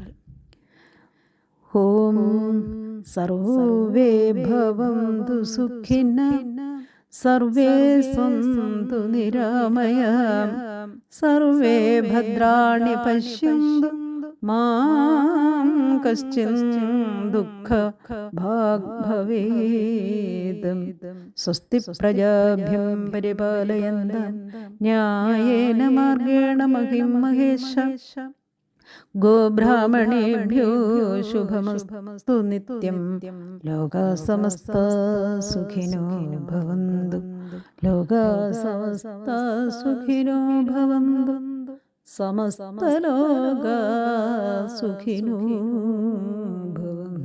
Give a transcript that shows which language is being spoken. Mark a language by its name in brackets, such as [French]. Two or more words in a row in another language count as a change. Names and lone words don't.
[Sanskrit] ഓം സർവേ ഭവന്തു സുഖിനഃ സർവേ സന്തു നിരാമയാഃ സർവേ ഭദ്രാണി പശ്യന്തു മാം കശ്ചിത് ദുഃഖഭാഗ് ഭവേത്. സ്വസ്തി പ്രജാഭ്യം പരിപാലയന്താം ന്യായേന മാർഗേണ മഹിം മഹേഷാഃ ഗോബ്രാഹ്മണേഭ്യോ ശുഭമസ്തു നിത്യം. ലോകാ സമസ്താ സുഖിനോ ഭവന്തു. ലോകാ സമസ്താ സുഖിനോ ഭവന്തു. സമസ്ത ലോകാ സുഖിനോ ഭവന്തു.